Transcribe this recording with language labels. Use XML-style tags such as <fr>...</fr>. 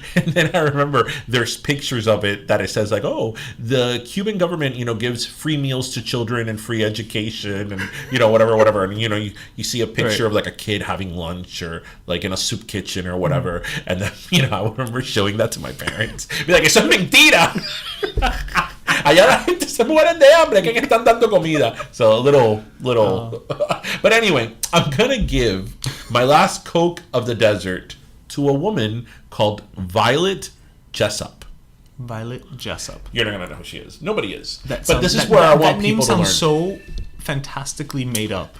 <en>And then I remember there's pictures of it that it says the Cuban government, gives free meals to children and free education and, whatever. And, you see a picture of a kid having lunch or in a soup kitchen or whatever. And then, I remember showing that to my parents. Be like,</en> <es>eso es mentira. Allá la gente se mueren de hambre, que están dando comida.</es> <en>So a little. But anyway, I'm gonna give my last Coke of the desert to a woman called Violet Jessup. Violet Jessup. You're not gonna know who she is. Nobody is. This is where I want people to learn. That name sounds so fantastically made up.</en>